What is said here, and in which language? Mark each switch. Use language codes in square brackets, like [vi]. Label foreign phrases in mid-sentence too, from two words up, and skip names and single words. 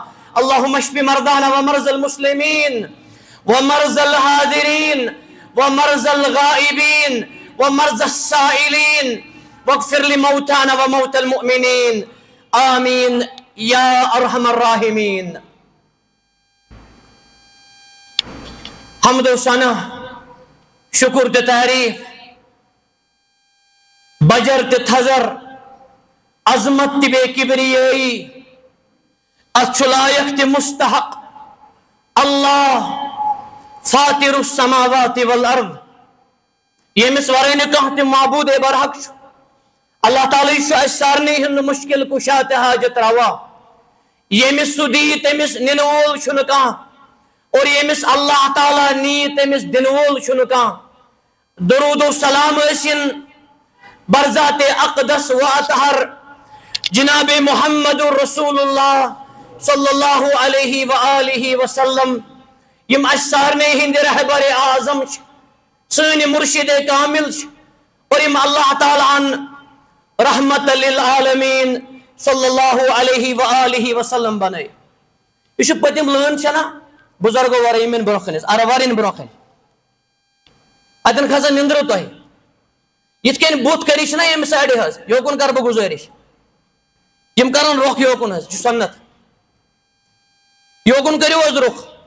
[ar] اللهم اشف مرضانا ومرضى المسلمين ومرضى الحاضرين ومرضى الغائبين ومرضى السائلين، واغفر لموتانا وموتى المؤمنين. آمين يا أرحم الراحمين. [ks] حمد و ثنا، شکر تہ تعریف، بجر تہ تھزر، عظمت تہ بے کبریائی، اتھ لائق تہ مستحق اللہ [ar] فاطر السماوات والارض، [ks] یمس ورے نہ کانٛہہ تہ معبود برحق چھُ. اللہ تعالیٰ اس سارنی ہند مشکل کشا تہ حاجت روا. یمس سہ دی تمس نن وول چھُنہٕ کانٛہہ، اور یمس اللہ تعالیٰ نی تمس دن وول چھُنہٕ کانٛہہ. درود و سلام ٲسِن برذات اقدس و اطہر جناب محمد رسول اللہ [ar] صلی اللہ علیہ وآلہ وسلم، [ks] یم اس سارنی ہند رہبر اعظم چھ، سٲنۍ مرشد کامل چھ، اور یم اللہ تعالیٰ [ar] رحمت للعالمین صلی اللہ علیہ وآلہ وسلم [ks] بنے. یہ پتم لٲن چھنا بزرگو ورٲے یِمن برونٛہہ کَنہِ ارٕ وارٮ۪ن برونٛہہ کَنہِ اتن کھسان نندرو تۄہہِ یِتھ کٔنۍ بُتھ کٔرِو چھِنا ییٚمہِ سایڈٕ حظ یوکُن کر بہٕ گُزٲرِش، یِم کرن رۄخ یوکُن حظ، یہِ چھُ سنت، یوکُن کٔرِو حظ رُخ.